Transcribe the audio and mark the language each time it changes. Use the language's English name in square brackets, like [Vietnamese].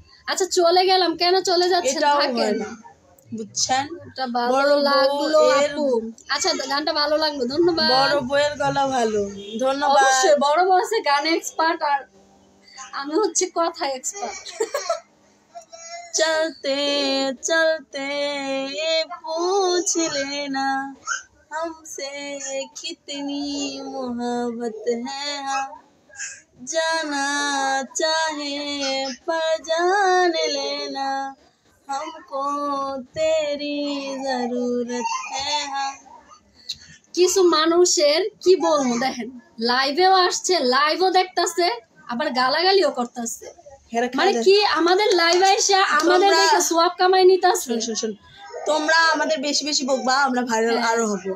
[Bangla] আচ্ছা চলে গেলাম, কেন চলে যাচ্ছেন? এটাও থাকেন হয় না, বুঝছেন? এটা ভালো লাগলো আপু। আচ্ছা গানটা ভালো লাগলো, ধন্যবাদ। বড় বউয়ের গলা ভালো, ধন্যবাদ। অবশ্যই বড় বউ আছে গানে এক্সপার্ট, আর আমি হচ্ছে কথা এক্সপার্ট। [Hindi] चलते चलते पूछ लेना हमसे कितनी मोहब्बत है, हम जाना चाहे पर जान लेना हमको तेरी जरूरत है। हम [Bangla] কিছু মানুষের কি বলবো, দেখেন লাইভেও আসছে, লাইভও দেখতেছে, আবার গালাগালিও করতেছে। মানে কি আমাদের লাইভে এসে আমাদের দেখে সোয়াব কামাই নিতেছে। শুন তোমরা আমাদের বেশি বেশি বকবা, আমরা ভাইরাল আরো হব।